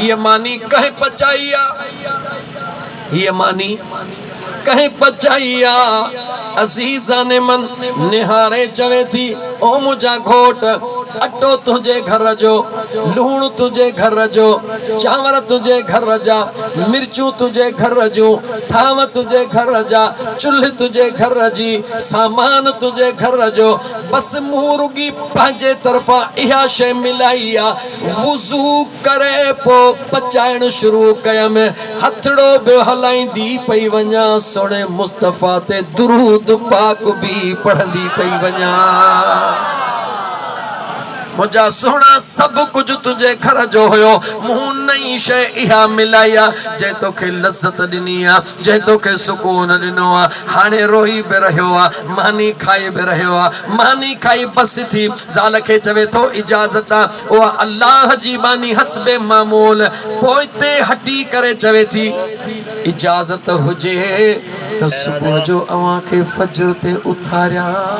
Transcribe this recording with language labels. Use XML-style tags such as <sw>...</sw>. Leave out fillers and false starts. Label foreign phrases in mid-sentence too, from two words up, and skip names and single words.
<sd>हीअ मानी कंहिं पचाई आहे, हीअ मानी कंहिं पचाई आहे। अज़ीज़ाने मन निहारे चवे थी, ओ मुंहिंजा घोट अटो तुझे घर जो, लूण तुझे घर जो, चांवर तुझे घर जा, मिर्चू तुझे घर जो, थाव तुझे घर जा, चुल्ह तुझे घर जी, सामान तुझे घर जो। बस मुर्गी पंहिंजे तरफा इहा शे मिलाई आ, वुज़ू करे पो पचाइण शुरू कयम, हथड़ो बि हलाईंदी पई वञा, सोणे मुस्तफ़ा ते दुरूद पाक भी पढ़ंदी पई वञा। मुझा सोना सब कुछ तुझे घर जो हुयो, मूं नई शे इहा मिलाई आ, जे तोखे लज़्ज़त ॾिनी आ, जे तोखे सुकून ॾिनो आ। हाणे रोई बि रहियो आ, मानी खाई बि रहियो आ, मानी खाई बस थी, ज़ाल खे चवे थो इजाज़त आ, उहा अल्लाह जी बानी हस्बे मामूल, पोइ ते हटी करे चवे थी इजाज़त हुजे त सुबुह जो अवां खे फजर ते उथारियां।</sd>